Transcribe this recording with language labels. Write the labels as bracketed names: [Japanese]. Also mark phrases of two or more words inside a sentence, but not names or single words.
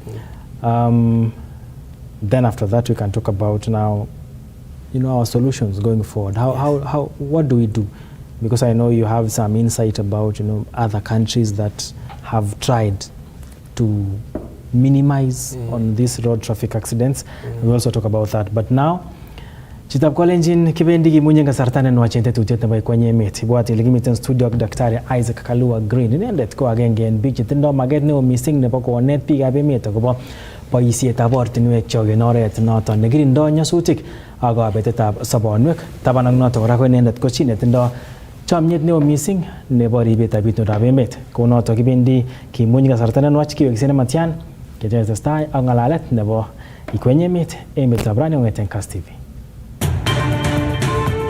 [English] Then after that we can talk about now, our solutions going forward. What do we do? Because I know you have some insight about, other countries that have tried to minimize on these road traffic accidents. We'll also talk about that. But now, [Kalenjin] chitab kolenjin kibendi gimunye ngasartane nwachente tutete bai kwenye emet. Ibwati ligimiten studio ak Daktari Isaac Kalua Green. Inendet ko agenge en biik chetindo maget neo missing nebo konet biikab emet akobo boisietab ortinwek chok en oret noton nekirindo nyasutik ak kabetetab sobonwek. Taban ak noton kora ko inendet ko chi netindo chomyet neo missing nebo ribetab itondoab emet. Kou noton kibendi kimuny kasarta nenwach kiwekse nematyan ketestai ak ng'alalet nebo ikwenye emetab rani kong'eten Kass TV.